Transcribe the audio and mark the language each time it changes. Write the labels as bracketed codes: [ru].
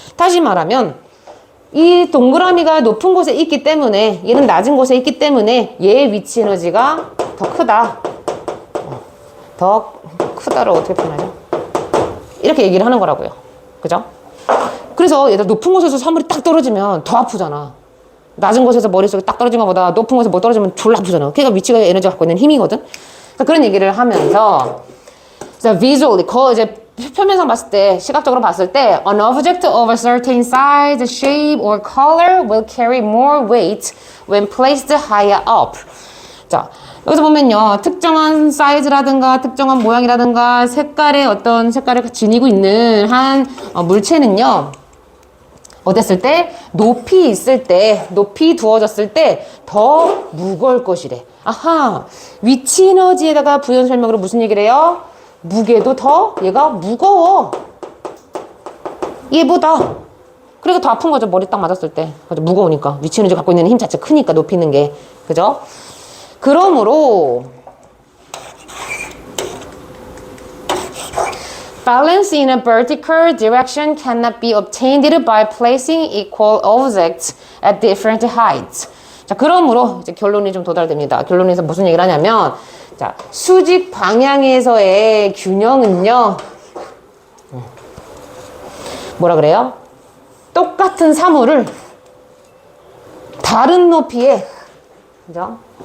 [ko] 다시 말하면 이 동그라미가 높은 곳에 있기 때문에, 얘는 낮은 곳에 있기 때문에 얘의 위치 에너지가 더 크다. 더 크다로 어떻게 표현하죠? 이렇게 얘기를 하는 거라고요. 그죠? 그래서 얘들 높은 곳에서 사물이 딱 떨어지면 더 아프잖아. 낮은 곳에서 머릿속에 딱 떨어진 것보다 높은 곳에서 뭐 떨어지면 졸라 아프잖아. 그러니까 위치가 에너지가 갖고 있는 힘이거든. 그런 얘기를 하면서, 자, [en] visually, [ko] 이제 표면상 봤을 때, [en] 시각적으로 봤을 때, an object of a certain size, shape, or color will carry more weight when placed higher up. [ko] 자, 여기서 보면요, 특정한 사이즈라든가, 특정한 모양이라든가, 어떤 색깔을 지니고 있는 한 물체는요, 어땠을 때? 높이 있을 때, 높이 두어졌을 때 더 무거울 것이래. 아하, 위치 에너지에다가 부연 설명으로 무슨 얘기를 해요? 무게도 더 얘가 무거워. 얘보다. 그러니까 더 아픈 거죠. 머리 딱 맞았을 때. 그죠? 무거우니까. 위치 에너지 갖고 있는 힘 자체 크니까 높이 있는 게. 그죠? 그러므로 [en] balance in a vertical direction cannot be obtained by placing equal objects at different heights. [ko] 자, 그러므로 이제 결론이 좀 도달됩니다. 결론에서 무슨 얘기를 하냐면, 자, 수직 방향에서의 균형은요, 뭐라 그래요? 똑같은 사물을 다른 높이에, 그죠?